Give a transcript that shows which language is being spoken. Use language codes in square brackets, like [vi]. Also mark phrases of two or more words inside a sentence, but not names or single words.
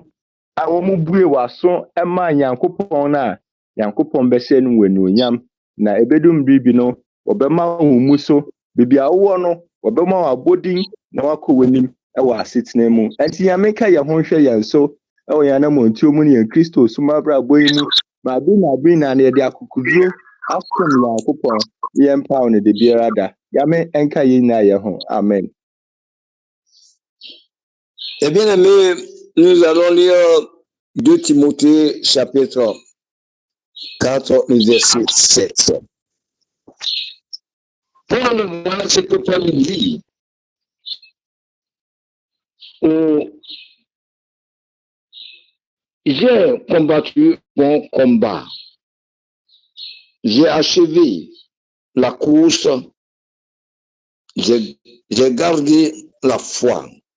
[ak] a wɔn bue waso ɛma Nyankopɔn na Nyankopɔn bɛhyɛ no wɔ n'onyam na ebedum bibi no wɔbɛma wɔn mu so bibi a wɔwɔ no wɔbɛma wɔn abɔdin na wakɔ w'anim ɛwɔ asetena mu ɛnti Nyame ka yɛn ho hwɛ yɛn so ɛwɔ yɛn anamɔntuo mu ne yɛn Kristo soma abrabɔ yi mu ma bi na yɛde akokoduro asom Nyankopɔn yɛn paw ne de biara da Nyame ɛnka yɛn nyinaa yɛn ho amen. [fr] Eh bien, amis, nous allons lire 2 Timothée chapitre 4, le verset 7. Pour le moment, ce que Paul dit, j'ai combattu mon combat, j'ai achevé la course, j'ai gardé la foi.